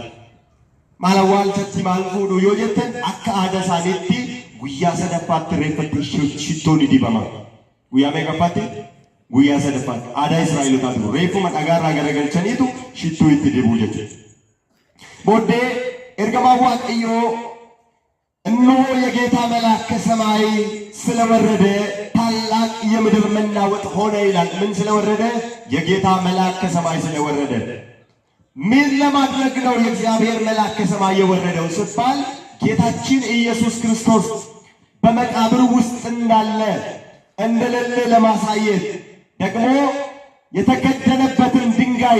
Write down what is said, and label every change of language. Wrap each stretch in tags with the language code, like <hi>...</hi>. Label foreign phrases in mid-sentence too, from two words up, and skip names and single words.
<om>Maal awwaalchatti maal fuudhu yoo jettan akka aadaa isaaniitti guyyaa sadaffaatti reeffatti shittoon dibama. Guyyaa meeqaffaatti? Guyyaa sadaffaatti. Aadaa Israa'elootaatu reeffuma dhagaarraa garagalchaniitu shittoo itti dibuu jechuudha. Booddee ergamaan Waaqayyoo</om> <am>እነሆ የጌታ መልአክ ከሰማይ ስለወረደ ታላቅ የምድር መናወጥ ሆነ ይላል። ምን ስለወረደ? የጌታ መልአክ ከሰማይ ስለወረደ። ምን ለማድረግ ነው የእግዚአብሔር መልአክ ከሰማይ የወረደው ሲባል ጌታችን ኢየሱስ ክርስቶስ በመቃብር ውስጥ እንዳለ እንደሌለ ለማሳየት ደግሞ የተከደነበትን ድንጋይ</am>